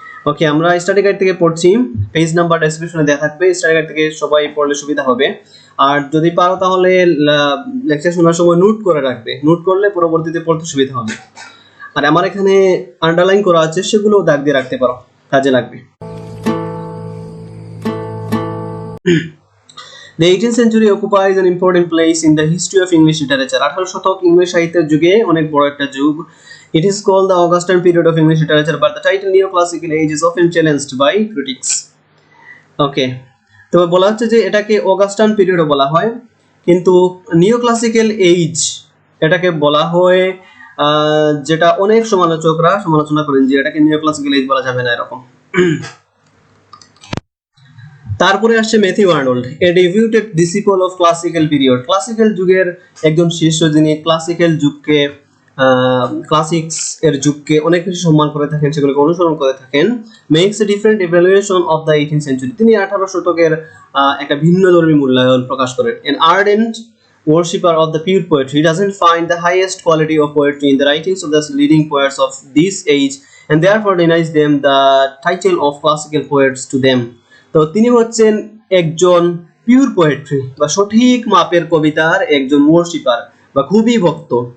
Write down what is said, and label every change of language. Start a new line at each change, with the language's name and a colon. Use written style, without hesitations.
Bangla: ওকে, আমরা study guide থেকে পড়ছি, পেজ নাম্বার ডেসক্রিপশনে দেওয়া থাকবে, স্টাডি গাইড থেকে সবাই পড়লে সুবিধা হবে। আর যদি পারো তাহলে লেকচার শোনার সময় নোট করে রাখবে, নোট করলে পরবর্তীতে পড়তে সুবিধা হবে। আর আমার এখানে আন্ডারলাইন করা আছে, সেগুলো দাগ দিয়ে রাখতে পারো, কাজে লাগবে।
English: The 18th century occupies an important place in the history of English literature.
Bangla: 18 শতক ইংলিশ সাহিত্যের যুগে অনেক বড় একটা যুগ।
English: It is called the Augustan period of English literature, but the title Neoclassical Age is often challenged by critics.
Bangla: Okay, তো বলা হচ্ছে যে এটাকে অগাস্টান পিরিয়ডও বলা হয়, কিন্তু নিওক্লাসিক্যাল এইজ এটাকে বলা হয়, যেটা অনেক সমালোচকরা সমালোচনা করেন যে এটাকে নিওক্লাসিক্যাল এজ বলা যাবে না এরকম। তারপরে আসছে
English: Matthew Arnold, a devoted disciple of classical period.
Bangla: Classical যুগের একজন শিষ্য, যিনি ক্লাসিক্যাল যুগকে ক্লাসিক্স এর যুগকে অনেক বেশি সম্মান করে থাকেন, সেগুলোকে অনুসরণ করে থাকেন।
English: Makes a different evaluation of the 18th century।
Bangla: তিনি 18 শতকের একটা ভিন্নধর্মী মূল্যায়ন প্রকাশ করেন।
English: An ardent worshipper of the pure poetry, he doesn't find the highest quality of poetry in the writings of the leading poets of this age and therefore denies them the title of classical poets to them.
Bangla: তো তিনি হচ্ছেন একজন pure poetry বা সঠিক মাপের কবিতার একজন worshipper বা খুবই ভক্ত।